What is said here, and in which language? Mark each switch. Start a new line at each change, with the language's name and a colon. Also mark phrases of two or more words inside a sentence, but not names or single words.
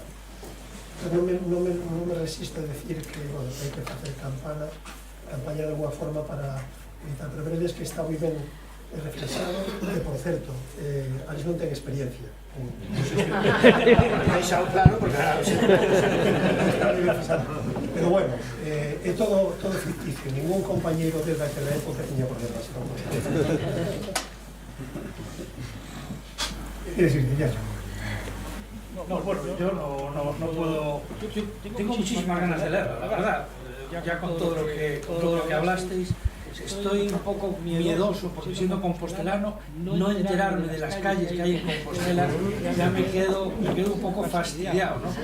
Galician: Non me resisto a decir que, bueno, hai que facer campaña
Spanish: de alguna forma
Galician: para evitar, pero veredes que está moi ben reflexado, e, por certo, Alex non ten experiencia. Deixao claro, porque pero bueno, é todo ficticio, ningún compañeiro desde aquela época tiña problemas.
Spanish: ¿Quieres decir, ya? No, bueno, yo no puedo. Tengo muchísimas ganas de leerla, la verdad. Ya con todo lo que hablasteis, estoy un poco miedoso, porque siendo compostelano, no enterarme de las calles que hay en Compostela, ya me quedo un poco fastidiado, ¿no?